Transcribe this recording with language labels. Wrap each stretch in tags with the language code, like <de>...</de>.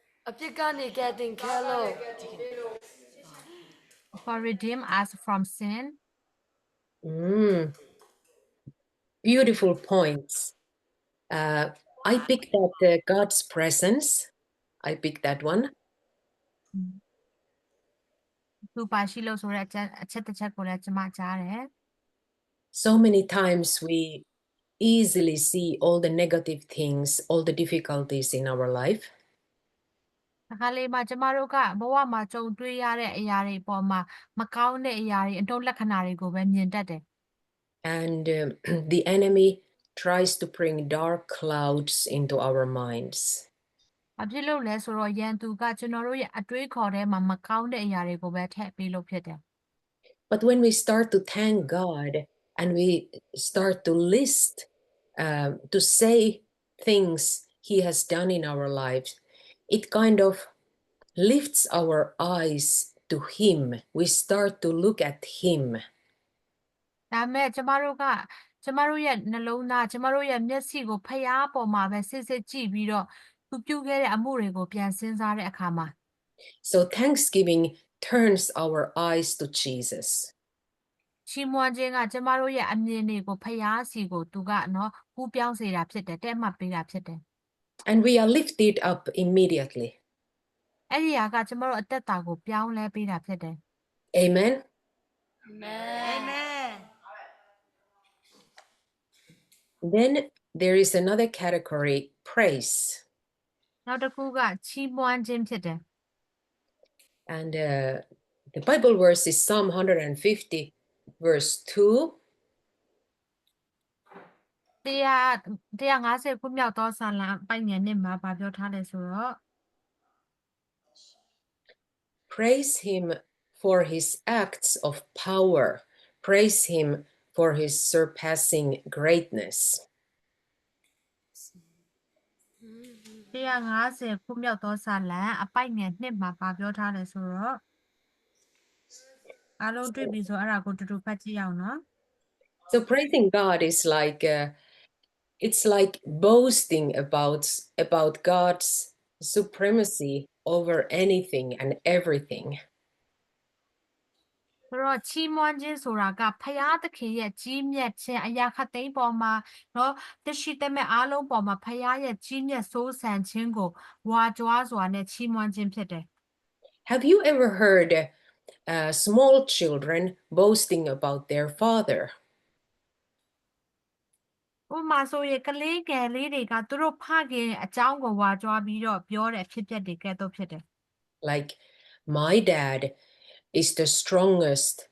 <my>အပြစ်ကနေကယ်တင်ခဲ့လို့</my> <en>for redeem us from sin Beautiful points. I picked that God's presence. I picked that one.</en> <my>သူပါရှိလို့ဆိုတဲ့အချက်တစ်ချက်ကိုလည်းကျွန်မကြားတယ်</my> <en>So many times we easily see all the negative things, all the difficulties in our life.</en> <my>အခါလေးမှာကျမတို့ကဘဝမှာကြုံတွေ့ရတဲ့အရာတွေပေါ်မှာမကောင်းတဲ့အရာတွေအနှုတ်လက္ခဏာတွေကိုပဲမြင်တတ်တယ်</my> <en>And the enemy tries to bring dark clouds into our minds.</en> <my>ဘာဖြစ်လို့လဲဆိုတော့ယန်သူကကျွန်တော်တို့ရဲ့အတွေးခေါ်ထဲမှာမကောင်းတဲ့အရာတွေကိုပဲထည့်ပေးလို့ဖြစ်တယ်</my> <en>But when we start to thank God and we start to list, to say things He has done in our lives, it kind of lifts our eyes to Him. We start to look at Him.</en> <my>ဒါပေမဲ့ကျမတို့ရဲ့နှလုံးသားကျမတို့ရဲ့မျက်စိကိုဖျားပေါ်မှာပဲစစ်စစ်ကြည့်ပြီးတော့သူပြုခဲ့တဲ့အမှုတွေကိုပြန်စဉ်းစားတဲ့အခါမှာ</my> <en>So thanksgiving turns our eyes to Jesus.</en> <my>ချီးမွမ်းခြင်းကကျမတို့ရဲ့အမြင်တွေကိုဖျားစီကိုသူကနော်ကူးပြောင်းစေတာဖြစ်တယ်တဲ့မှတ်ပေးတာဖြစ်တယ်</my> <en>And we are lifted up immediately.</en> <my>အဲ့ဒီဟာကကျမတို့အသက်တာကိုပြောင်းလဲပေးတာဖြစ်တယ်</my> <en>Amen. Amen. Then there is another category, praise.</en> <my>နောက်တစ်ခုကချီးမွမ်းခြင်းဖြစ်တယ်</my> <en>And the Bible verse is Psalm 150, verse 2.</en> <my>150ခုမြောက်သောစာလံပိုင်ငယ်နဲ့မှာဗာပြောထားတယ်ဆိုတော့</my> <en>Praise him for his acts of power. Praise him for his surpassing greatness.</en> <my>150ခုမြောက်သောစာလံအပိုင်ငယ်2မှာဗာပြောထားတယ်ဆိုတော့အားလုံးတွေ့ပြီဆိုအဲ့ဒါကိုတူတူဖတ်ကြည့်အောင်နော်</my> <en>So praising God is like it's like boasting about God's supremacy over anything and everything.</en> <my>ဆိုတော့ချီးမွမ်းခြင်းဆိုတာကဖယားသခင်ရဲ့ကြီးမြတ်ခြင်းအရာခတ်သိမ်းပေါ်မှာနော်တရှိတမဲ့အားလုံးပေါ်မှာဖယားရဲ့ကြီးမြတ်စိုးစံခြင်းကိုဝါကြွားစွာနဲ့ချီးမွမ်းခြင်းဖြစ်တယ်</my> <en>Have you ever heard small children boasting about their father?</en> <my>ဥပမာဆိုရင်ကလေးငယ်လေးတွေကသူတို့ဖခင်အကြောင်းကိုဝါကြွားပြီးတော့ပြောတဲ့အဖြစ်အပျက်တွေကဲ့သို့ဖြစ်တယ်</my> <en>Like, my dad is the strongest.</en>